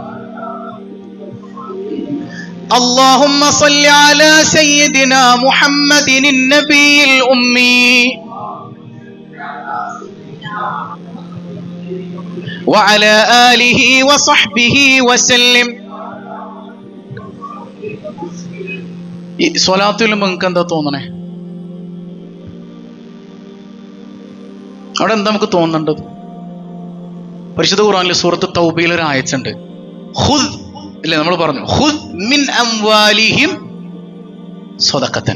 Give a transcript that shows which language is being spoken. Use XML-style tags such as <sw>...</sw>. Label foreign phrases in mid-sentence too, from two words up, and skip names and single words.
<ar>اللهم صل على سيدنا محمد النبي الأمي وعلى آله وصحبه وسلم.</ar> <ml>ഈ സ്വലാത്തിൽ നിങ്ങൾക്ക് എന്താ തോന്നണേ? അവിടെ എന്താ നമുക്ക് തോന്നേണ്ടത്? പരിശുദ്ധ ഖുർആനിൽ സൂറത്ത് തൗബയിൽ ഒരു ആയത്തുണ്ട്. ഖുദ് ഇല്ലേ, നമ്മൾ പറഞ്ഞു</ml> <ar>خذ من أموالهم صدقة.</ar>